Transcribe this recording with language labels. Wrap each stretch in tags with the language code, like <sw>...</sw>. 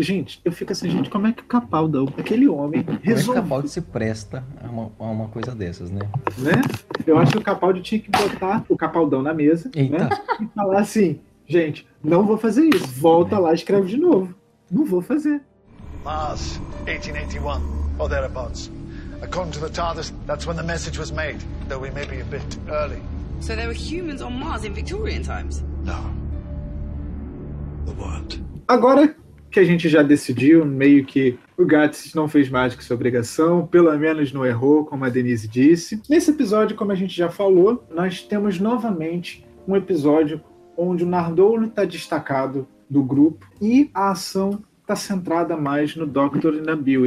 <pt>Gente, eu fico assim, gente, como é que o Capaldão, aquele homem, resolve... Como é que o Capaldi se presta a uma coisa dessas, né? Né? Eu acho que o Capaldi tinha que botar o Capaldão na mesa, eita, né? E falar assim, gente, não vou fazer isso. Volta lá e escreve de novo. Não vou fazer.</pt> <en>Mars, 1881, or thereabouts. According to the TARDIS, that's when the message was made, though we may be a bit early. So there were humans on Mars in Victorian times? No. The what?</en> <pt>Agora que a gente já decidiu, meio que o Gates não fez mais do que sua obrigação, pelo menos não errou, como a Denise disse. Nesse episódio, como a gente já falou, nós temos novamente um episódio onde o Nardole está destacado do grupo e a ação está centrada mais no Doctor e na Bill.</pt>